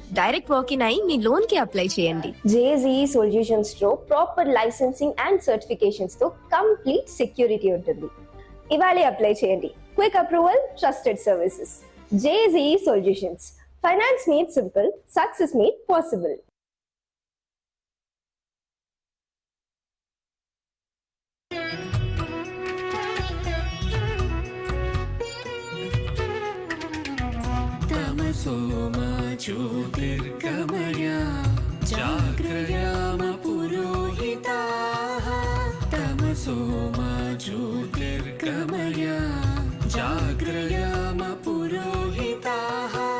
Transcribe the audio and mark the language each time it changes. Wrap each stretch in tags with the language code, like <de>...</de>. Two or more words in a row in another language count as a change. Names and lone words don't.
<en>direct walk-in</en> <te>అయి మీ లోన్ కి అప్లై చేయండి. JSEE సొల్యూషన్స్ లో</te> <en>proper licensing and certifications</en> <te>తో</te> <en>complete security</en> <te>ఉంటుంది. ఇవాళే అప్లై చేయండి.</te> <en>quick approval, trusted services. JSEE Solutions, finance made simple, success made possible.</en> <sa>तमसो मा ज्योतिर्गमय जाग्रयाम पुरोहिताः तमसो मा ज्योतिर्गमय जाग्रयाम पुरोहिताः</sa>